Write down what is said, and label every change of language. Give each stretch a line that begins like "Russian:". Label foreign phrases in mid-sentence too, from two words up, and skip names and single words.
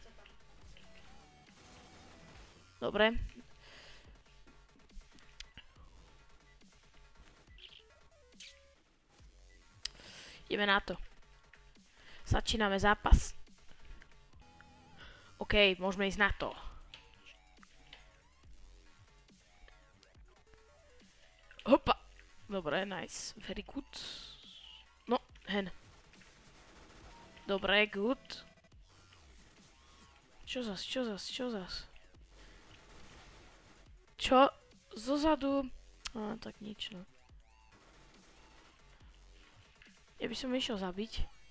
Slovak: Dobre. Ideme na to. Začíname zápas. OK, môžeme ísť na to. Hopa. Dobre,
English: nice. Very good. No,
Slovak: hen. Dobre, good. Čo zas? Čo? Zozadu? Tak nič, no. Ja by som išiel zabiť.